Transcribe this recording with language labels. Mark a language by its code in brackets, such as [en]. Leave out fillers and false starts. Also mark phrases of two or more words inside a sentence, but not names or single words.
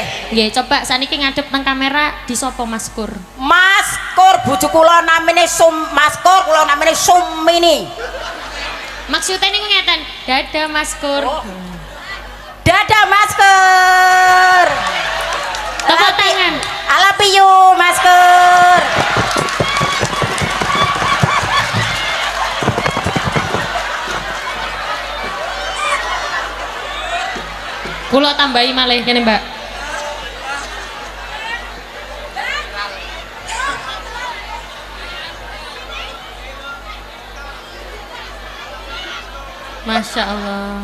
[jv] Nggih, coba saniki ngadep teng kamera di sopo Maskur. Maskur bojo kula namine Maskur kula namine Sumini. Maksudnya niku ngeten, dadah Maskur. Oh. Dadah Maskur. Tepuk tangan. [en] I love you Maskur. [jv] Kula tambahi malih kene, Mbak. [ar] ما شاء الله.